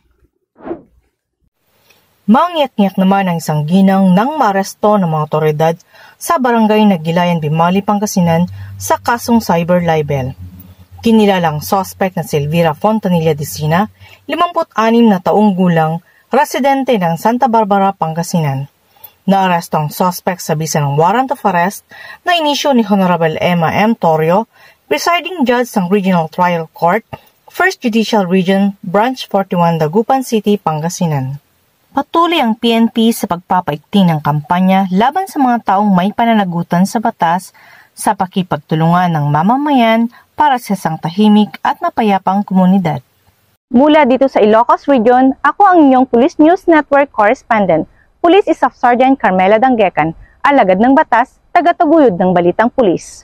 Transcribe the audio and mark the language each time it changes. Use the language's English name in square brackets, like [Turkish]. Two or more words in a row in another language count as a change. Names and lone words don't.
[Filipino] Mangiyak-ngiyak naman ang isang ginang nang maaresto ng mga otoridad sa barangay Nagilayan, Binmali, Pangasinan sa kasong [English] cyber libel. [Filipino] Kinilalang suspect na si Elvira Fontanilla Dicina, 56 na taong gulang, residente ng Santa Barbara, Pangasinan. Naaresto ang suspect sa bisa ng [English] warrant of arrest [Filipino] na inisyo ni Honorable Emma M. Torrio, [English] presiding judge [Filipino] ng Regional Trial Court, 1st Judicial Region, Branch 41, Dagupan City, Pangasinan. Patuloy ang PNP sa pagpapaigting ng kampanya laban sa mga taong may pananagutan sa batas sa pakipagtulungan ng mamamayan para sa isang tahimik at mapayapang komunidad. Mula dito sa Ilocos Region, ako ang inyong Police News Network Correspondent, Police Staff Sergeant Carmela Danggecan, alagad ng batas, taga-taguyod ng Balitang Pulis.